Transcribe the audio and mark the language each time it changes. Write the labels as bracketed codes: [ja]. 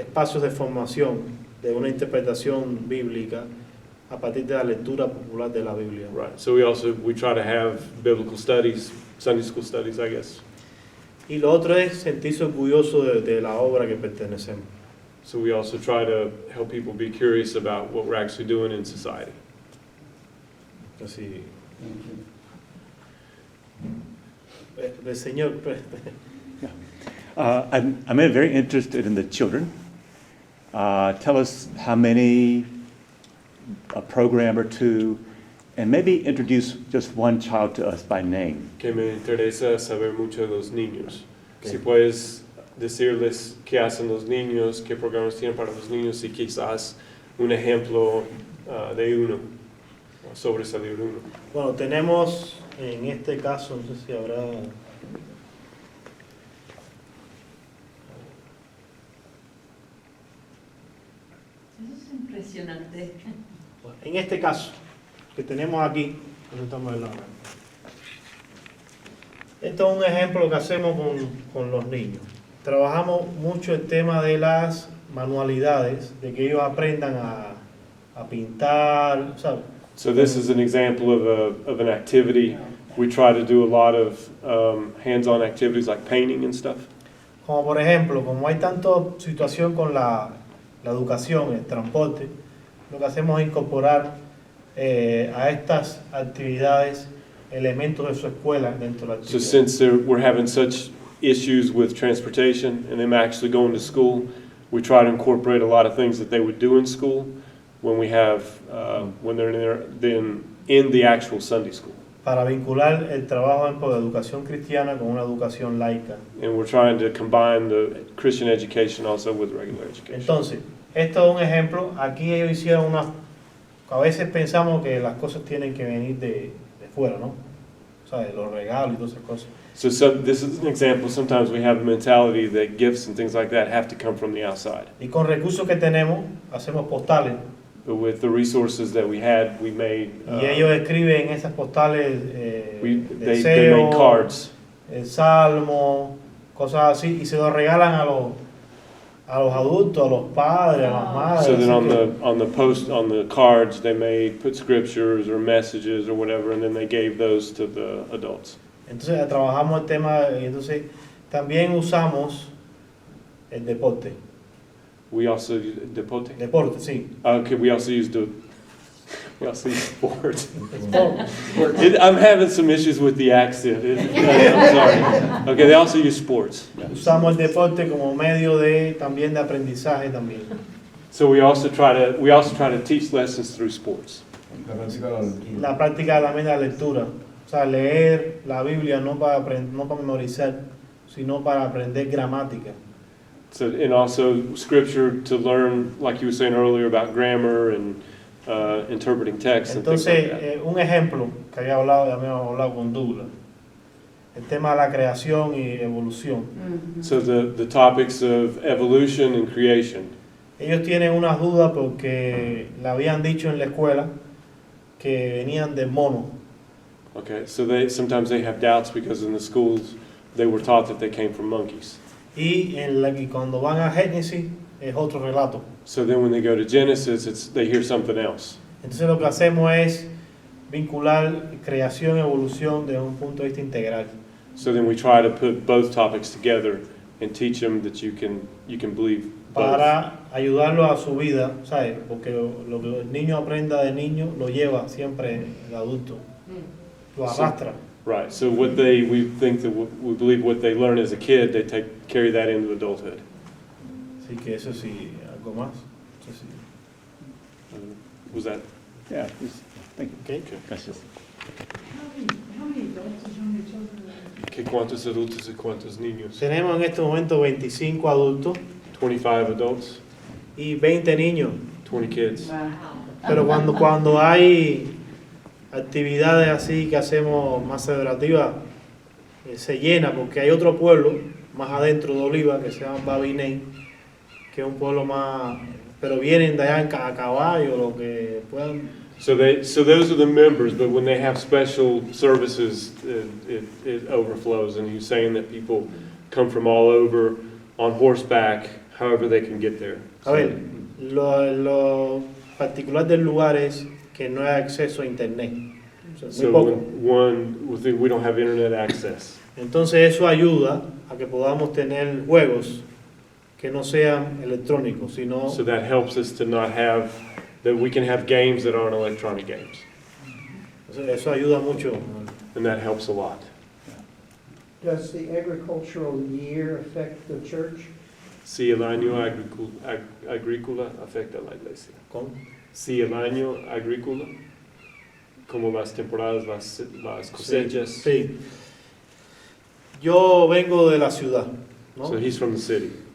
[es] espacios de formación de una interpretación bíblica a partir de la lectura popular de la Biblia. [en] Right. So we try to have biblical studies, Sunday school studies, I guess. [es] Y lo otro es sentirse orgulloso de la obra que pertenecemos. [en] So we also try to help people be curious about what we're actually doing in society. [es] Así, el Señor, [en] I'm very interested in the children. Tell us how many, a program or two, and maybe introduce just one child to us by name. [es] Que me interesa saber mucho de los niños. Si puedes decirles qué hacen los niños, qué programas tienen para los niños y quizás un ejemplo de uno, sobresalir uno. bueno, tenemos en este caso, no sé si habrá... Eso es impresionante. En este caso, que tenemos aquí, presentamos el lado. Esto es un ejemplo que hacemos con los niños. Trabajamos mucho el tema de las manualidades, de que ellos aprendan a pintar, ¿sabes? [en] So this is an example of an activity. We try to do a lot of hands-on activities like painting and stuff. [es] Como por ejemplo, como hay tanta situación con la educación, el transporte, lo que hacemos es incorporar a estas actividades elementos de su escuela dentro de la [en] So [es] actividad. [en] since we're having such issues with transportation and them actually going to school, we try to incorporate a lot of things that they would do in school when we have when they're in the actual Sunday school. [es] Para vincular el trabajo en la educación cristiana con una educación laica. [en] And we're trying to combine the Christian education also with regular education. [es] Entonces, esto es un ejemplo. Aquí ellos hicieron una... A veces pensamos que las cosas tienen que venir de fuera, ¿no? O sea, de los regalos y todas esas cosas. [en] So this is an example. Sometimes we have a mentality that gifts and things like that have to come from the outside. [es] Y con recursos que tenemos, hacemos postales. [en] But with the resources that we had, we made. [es] Y ellos escriben esas postales [en] They [es] deseos, [en] made cards. [es] el salmo, cosas así, y se los regalan a los adultos, a los padres, a las madres. [en] So then [es] así [en] on the cards they put scriptures or messages or whatever, and then they gave those to the adults. [es] Entonces trabajamos el tema, y entonces también usamos el deporte. [en] We also use deporte. [es] Deporte, sí. [en] Okay, we also use sports. Sport. I'm having some issues with the accent. I'm sorry. Okay, they also use sports. [es] Usamos el deporte como medio también de aprendizaje también. [en] So we also try to teach lessons through sports. [es] La práctica de la lectura. La práctica también de la lectura. O sea, leer la Biblia no para memorizar, sino para aprender gramática. [en] So, and also scripture to learn, like you were saying earlier, about grammar and interpreting text and things like [es] Entonces, [en] that. [es] un ejemplo que habíamos hablado con Douglas. el tema de la creación y evolución. [en] So the topics of evolution and creation. [es] Ellos tienen unas dudas porque le habían dicho en la escuela que venían de mono. [en] Okay, so sometimes they have doubts because in the schools they were taught that they came from monkeys. [es] Y cuando van a Génesis es otro relato. [en] So then when they go to Genesis, they hear something else. [es] Entonces lo que hacemos es vincular creación y evolución desde un punto de vista integral. [en] So then we try to put both topics together and teach them that you can believe both. [es] Para ayudarlo a su vida, ¿sabes? Porque lo que el niño aprenda de niño lo lleva siempre el adulto, lo arrastra. [en] Right. So we believe what they learn as a kid, they carry that into adulthood. [es] Así que eso sí, algo más. Eso sí. [en] Was that? Yeah, thank you. Okay. [es] Gracias. [en] How many adults and how many children are [es] ¿Qué cuántos adultos y cuántos niños? Tenemos en este momento 25 adultos [en] 25 adults, [es] y 20 niños. [en] 20 kids. [es] Pero cuando hay actividades así que hacemos más celebrativas, se llena porque hay otro pueblo más adentro de Oliva que se llama Babiney, que es un pueblo más, pero vienen de allá a caballo, lo que puedan. [en] So those are the members, but when they have special services, it overflows. And he's saying that people come from all over on horseback, however they can get there. [es] A ver, lo particular del lugar es que no hay acceso a internet. O sea, muy [en] So [es] poco. [en] we don't have internet access. [es] Entonces eso ayuda a que podamos tener juegos que no sean electrónicos, sino [en] So that helps us to not have, that we can have games that aren't electronic games. [es] eso ayuda mucho. [en] And that helps a lot. Does the agricultural year affect the church? [es] Si el año agrícola afecta a la iglesia. ¿Cómo? Si el año agrícola, como las temporadas, las cosechas. Sí. Yo vengo de la ciudad, ¿no? [en] So he's from the city.